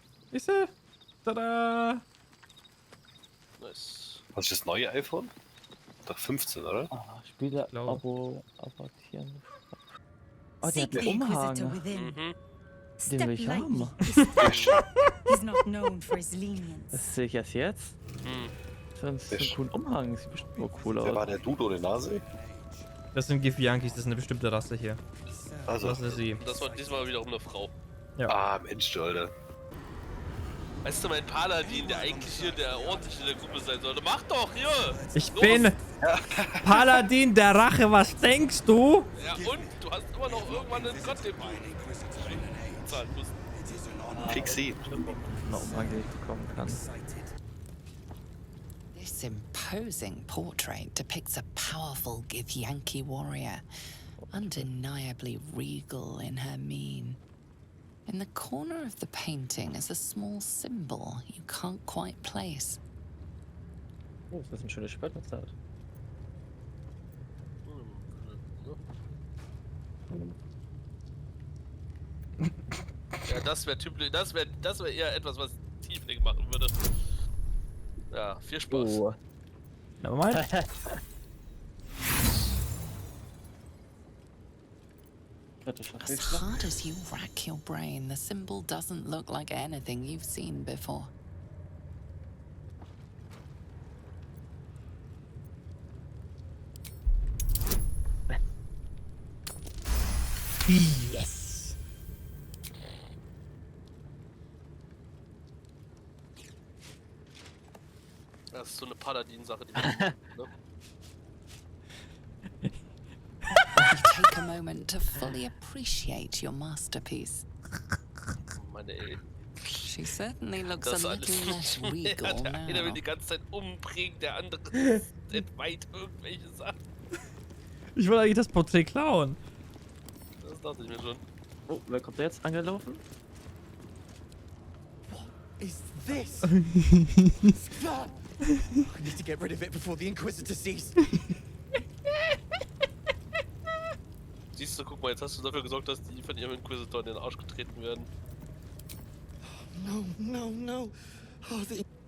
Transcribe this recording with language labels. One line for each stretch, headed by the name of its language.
German: Siehst du? Tada!
English: Nice.
German: Was ist das neue iPhone? Doch 15, oder? Spieler Abo abortieren. Oh, der hat einen Umhang. Mhm. Den will ich haben.
English: He's not known for his lenience.
German: Das sehe ich erst jetzt. Sonst so einen coolen Umhang. Sieht bestimmt nur cool aus. Wer war der Dude ohne Nase? Das sind Gif-Yankees, das ist eine bestimmte Rasse hier. Also. Das ist sie. Das war diesmal wiederum eine Frau. Ja. Ah, Mensch, Alter. Weißt du, mein Paladin, der eigentlich hier der ordentliche in der Gruppe sein sollte. Mach doch, hier! Ich bin Paladin der Rache, was denkst du? Ja, und? Du hast immer noch irgendwann einen Gott, den du zahlen musst. Pixie. Noch Umhang, den ich bekommen kann.
English: This imposing portrait depicts a powerful Githyanki warrior, undeniably regal in her mien. In the corner of the painting is a small symbol you can't quite place.
German: Oh, das ist ein schönes Schwert, was da hat. Ja, das wäre typisch, das wär eher etwas, was Tiefling machen würde. Ja, viel Spaß. Oh.
English: Never mind. As hard as you rack your brain, the symbol doesn't look like anything you've seen before. Yes.
German: Das ist so eine Paladin-Sache, die ne?
English: Take a moment to fully appreciate your masterpiece.
German: Meine ey.
English: She certainly looks
German: Das
English: a
German: alles
English: little less regal
German: Der eine will
English: now.
German: die ganze Zeit umbringen, der andere entweiht irgendwelche Sachen. Ich wollte eigentlich das Porträt klauen. Das dachte ich mir schon. Oh, wer kommt da jetzt angelaufen?
English: Is this? Stop! I need to get rid of it before the Inquisitor sees.
German: Siehst du, guck mal, jetzt hast du dafür gesorgt, dass die von ihrem Inquisitor in den Arsch getreten werden.
English: No, no, no. Oh, the...